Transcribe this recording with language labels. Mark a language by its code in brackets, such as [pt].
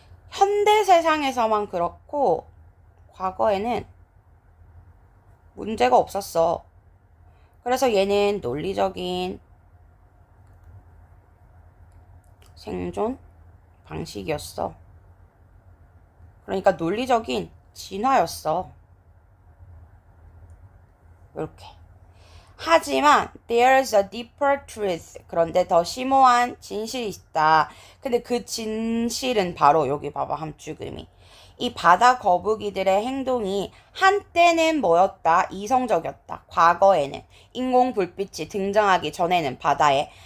[ko] 현대 세상에서만 그렇고 과거에는 문제가 없었어. 그래서 얘는 논리적인 생존 방식이었어. 그러니까 논리적인 진화였어. 이렇게. [en] 하지만 there's a deeper truth. [ko] 그런데 더 심오한 진실이 있다. 근데 그 진실은 바로 여기 봐봐. 함축음이. 이 바다 거북이들의 행동이 한때는 뭐였다? 이성적이었다. 과거에는. 인공 불빛이 등장하기 전에는 바다에.